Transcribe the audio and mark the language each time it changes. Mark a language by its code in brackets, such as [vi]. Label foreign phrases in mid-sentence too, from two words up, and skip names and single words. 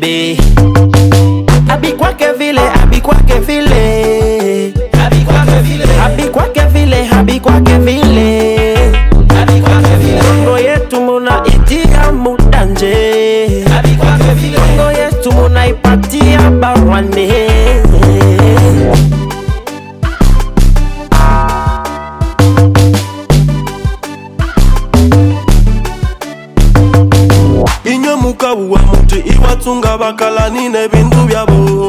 [sw] Abi kwake vile, abi kwake vile. Abi kwake vile, abi kwake vile, abi kwake vile. Abi kwake vile. Kongo yetu muna itia mudanje. Abi kwake vile. Kongo yetu muna ipatia barwane. [lua] Mukabuwa muti iwatunga bakalani ne bindu byabo.